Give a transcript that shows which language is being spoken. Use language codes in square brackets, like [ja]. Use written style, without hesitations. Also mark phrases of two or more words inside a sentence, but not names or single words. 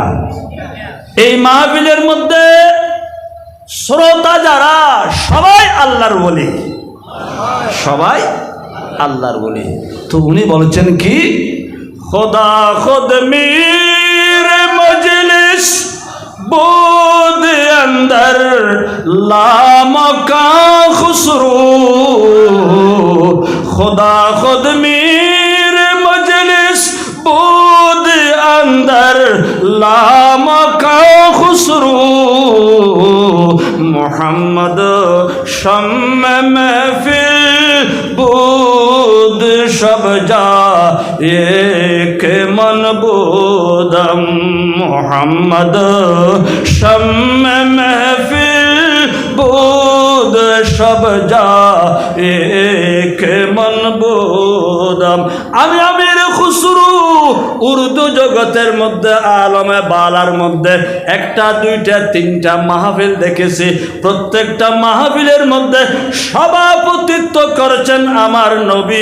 [bn] এই মাহফিলের মধ্যে শ্রোতা যারা সবাই আল্লাহর ওলি, সবাই আল্লাহর ওলি। তো উনি বলেছেন কি, [fa] خدا خود میر مجلس بود اندر لامکان خسرو خدا خود میر مجلس بود اندر لامکان خسرو محمد شمع محفل بود شب جا یک من بودم محمد شمع محفل بود شب جا یک من بودم. [bn] আমি আমির খুসরু উর্দু জগতের মধ্যে [fa] عالم بالا [bn] মধ্যে একটা দুইটা তিনটা মাহফিল দেখেছি। প্রত্যেকটা মাহফিলের মধ্যে সভাপতিত্ব করেছেন আমার নবী।